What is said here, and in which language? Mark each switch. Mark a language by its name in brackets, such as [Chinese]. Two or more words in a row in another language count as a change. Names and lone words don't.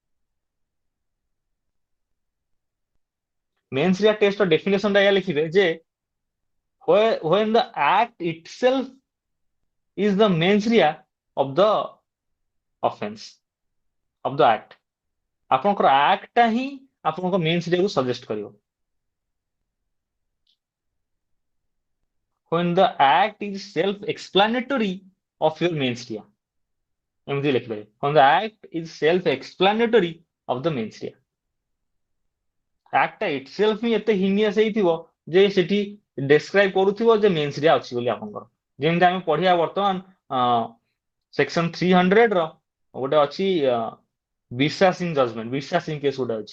[English] Mens rea test or definition [Odia] ଟା ଲେଖିବେ ଯେ [English] when the act itself is the mens rea of the offense, of the act. [Odia] ଆପଣଙ୍କର act ଟା ହିଁ ଆପଣଙ୍କ [English] mens rea [Odia] କୁ ସଜେଷ୍ଟ କରିବ। [English] When the act is self-explanatory of your mens rea, [Odia] ଏମିତି ଲେଖିପାରିବେ, [English] when the act is self-explanatory of the mens rea. [Odia] ଆକ୍ଟଟା ଇଟସେଲ୍ଫ ହିଁ ଏତେ ହିନିୟସ୍ ହେଇଥିବ ଯେ ସେଠି ଡେସ୍କ୍ରାଇବ କରୁଥିବ ଯେ [English] mens rea [Odia] ଅଛି ବୋଲି ଆପଣଙ୍କର। ଯେମିତି ଆମେ ପଢିବା ବର୍ତ୍ତମାନ ସେକ୍ସନ 300 ର ଗୋଟେ ଅଛି ବିର୍ସା ସିଂ ଜଜମେଣ୍ଟ, ବିର୍ସା ସିଂ କେସ୍ ଗୋଟେ ଅଛି।